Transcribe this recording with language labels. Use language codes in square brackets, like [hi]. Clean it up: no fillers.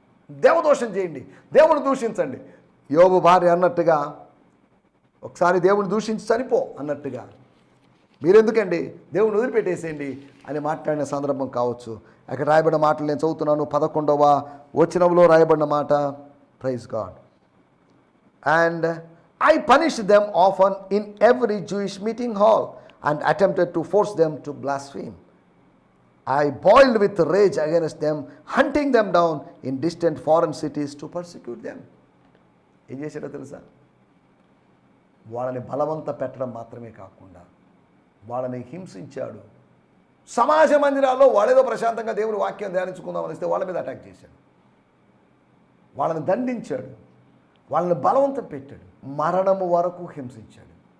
[te] దేవదోషం చేయండి, దేవుని దూషించండి. యోబు భార్య అన్నట్టుగా, ఒకసారి దేవుని దూషించి చనిపో అన్నట్టుగా, మీరెందుకండి, దేవుని వదిలిపెట్టేసేయండి అని మాట్లాడిన సందర్భం కావచ్చు. అక్కడ రాయబడిన మాటలు నేను చదువుతున్నాను. 11వ వచనంలో రాయబడిన మాట, praise God. [en] And I punished them often in every Jewish meeting hall and attempted to force them to blaspheme. I boiled with rage against them, hunting them down in distant foreign cities to persecute them. [te] ఏం చేశాడో తెలుసా? వాళ్ళని బలవంత పెట్టడం మాత్రమే కాకుండా వాళ్ళని హింసించాడు. సమాజ మందిరాల్లో వాళ్ళేదో ప్రశాంతంగా దేవుని వాక్యం ధ్యానించుకుందామని వస్తే వాళ్ళ మీద అటాక్ చేశాడు, వాళ్ళని దండించాడు. వాళ్ళని బలవంతం పెట్టాడు, మరణము వరకు హింసించాడు.